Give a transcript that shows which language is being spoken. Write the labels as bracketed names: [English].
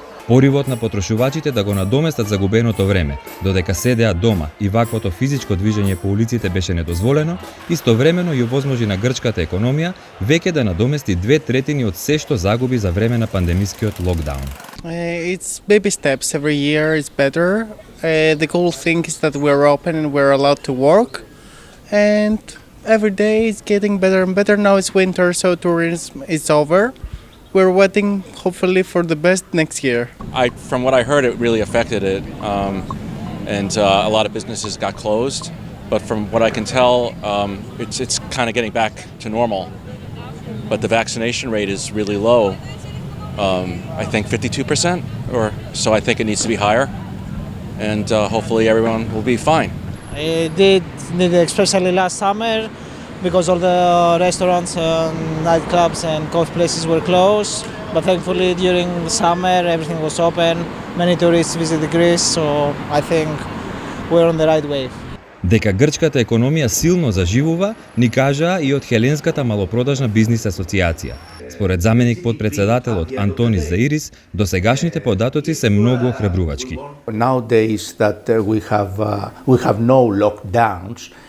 [Macedonian] Поривот на потрошувачите да го надоместат загубеното време, додека седеа дома и ваквото физичко движење по улиците беше недозволено, истовремено ја овозможи на грчката економија веќе да надомести 2/3 од се што загуби за време на пандемискиот локдаун. [English] It's baby steps. Every year is better. The cool thing is that we're open and we're allowed to work, and every day it's getting better and better. Now it's winter, so tourism is over. We're waiting, hopefully, for the best next year. From what I heard, it really affected it, and a lot of businesses got closed. But from what I can tell, it's kind of getting back to normal. But the vaccination rate is really low. I think 52%, or so. I think it needs to be higher, and hopefully everyone will be fine. It did, especially last summer, because all the restaurants and nightclubs and coffee places were closed. But thankfully during the summer everything was open. Many tourists visited Greece, so I think we're on the right way. [Macedonian] Дека грчката економија силно заживува, ни кажаа и од Хеленската малопродажна бизнис асоциација. Според заменик подпредседателот Антонис Заΐрис, досегашните податоци се многу охрабрувачки. [English] Nowadays that we have no lockdowns,